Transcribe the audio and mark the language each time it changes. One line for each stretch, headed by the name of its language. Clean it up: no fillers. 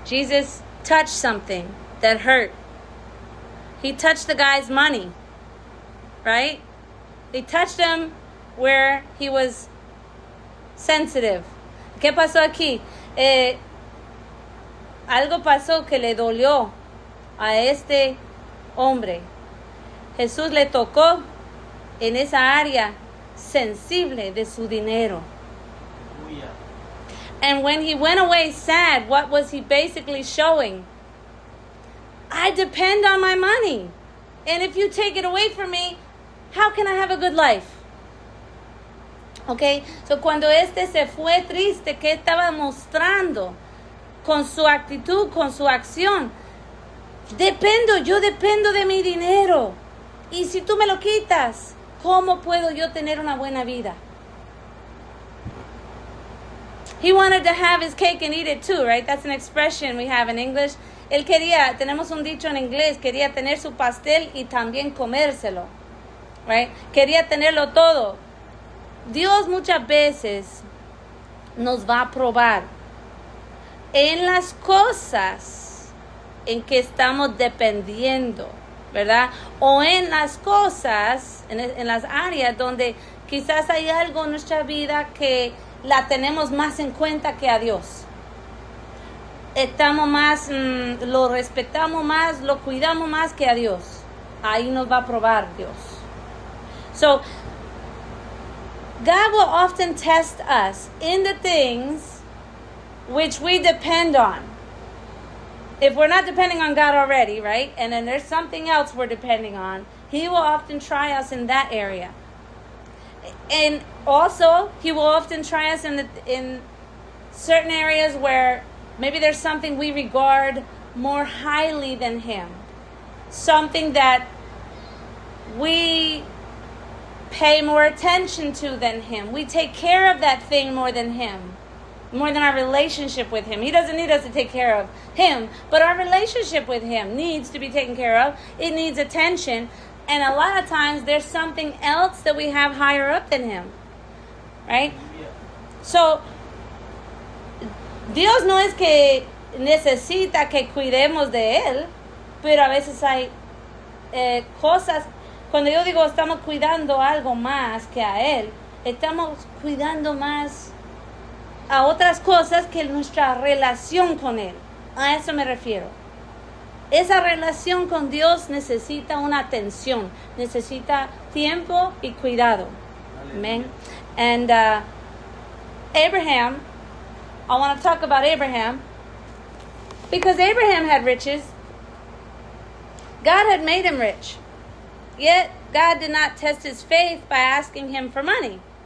English: Jesus touched something that hurt. He touched the guy's money, right? He touched him where he was sensitive.
Spanish: ¿Qué pasó aquí? Algo pasó que le dolió a este hombre. Jesús le tocó en esa área sensible de su dinero.
English: And when he went away sad, what was he basically showing? I depend on my money. And if you take it away from me, how can I have a good life? Okay?
Spanish: So cuando este se fue triste, ¿qué estaba mostrando? Con su actitud, con su acción. Yo dependo de mi dinero. Y si tú me lo quitas, ¿cómo puedo yo tener una buena vida?
English: He wanted to have his cake and eat it too, right? That's an expression we have in English.
Spanish: Él quería, tenemos un dicho en inglés, quería tener su pastel y también comérselo,
English: right?
Spanish: Quería tenerlo todo. Dios muchas veces nos va a probar en las cosas en que estamos dependiendo, ¿verdad? O en las cosas, en las áreas donde quizás hay algo en nuestra vida que la tenemos más en cuenta que a Dios. Estamos más, lo respetamos más, lo cuidamos más que a Dios. Ahí nos va a probar Dios.
English: So, God will often test us in the things which we depend on. If we're not depending on God already, right? And then there's something else we're depending on, He will often try us in that area. And also, He will often try us in certain areas where maybe there's something we regard more highly than Him. Something that we pay more attention to than Him. We take care of that thing more than Him. More than our relationship with Him. He doesn't need us to take care of Him, but our relationship with Him needs to be taken care of. It needs attention. And a lot of times there's something else that we have higher up than Him. Right?
Spanish: So, Dios no es que necesita que cuidemos de Él, pero a veces hay cosas, cuando yo digo estamos cuidando algo más que a Él, estamos cuidando más a otras cosas que nuestra relación con Él. A eso me refiero. Esa relación con Dios necesita una atención, necesita tiempo y cuidado.
English: Amen. And Abraham, I want to talk about Abraham because Abraham had riches. God had made him rich. Yet God did not test his faith by asking him for money.